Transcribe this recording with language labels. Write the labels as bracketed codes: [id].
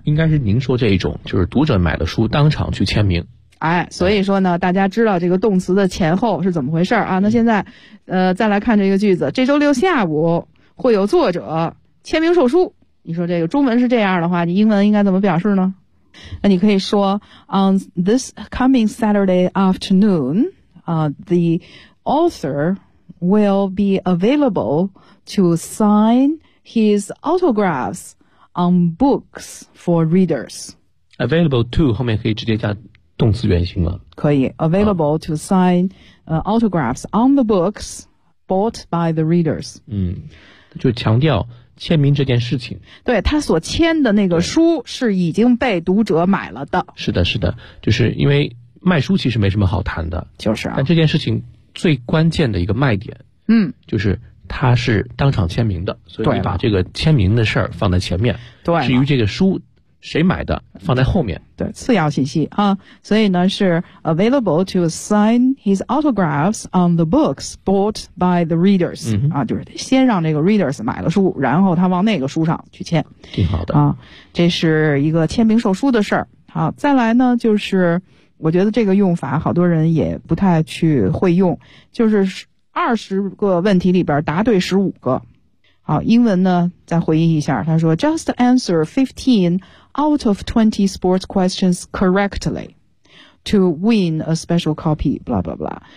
[zh] 应该是您说这一种，就是读者买了书当场去签名。哎，所以说呢大家知道这个动词的前后是怎么回事啊。那现在再来看这个句子，这周六下午会有作者签名售书。你说这个中文是这样的话，你英文应该怎么表示呢？那你可以说 [en] on this coming Saturday afternoon,the author will be available to sign his autographs on books for readers. Available to [zh] 后面可以直接加动词原形吗？可以 [en] ，available to sign autographs on the books bought by the readers. [zh] 就强调签名这件事情。对，他所签的那个书是已经被读者买了的。是的是的，就是因为卖书其实没什么好谈的，就是啊，但这件事情最关键的一个卖点，嗯，就是他是当场签名的，所以你把这个签名的事儿放在前面。对，至于这个书谁买的放在后面，对，次要信息啊。所以呢是 [en] available to sign his autographs on the books bought by the readers、 [zh] 嗯、啊，就是先让这个 readers 买了书，然后他往那个书上去签，挺好的啊。这是一个签名售书的事儿。好，再来呢就是我觉得这个用法好多人也不太去会用，就是二十个问题里边答对十五个。好，英文呢再回忆一下，他说 [en] just answer 15 out of 20 sports questions correctly to win a special copy blah blah blah。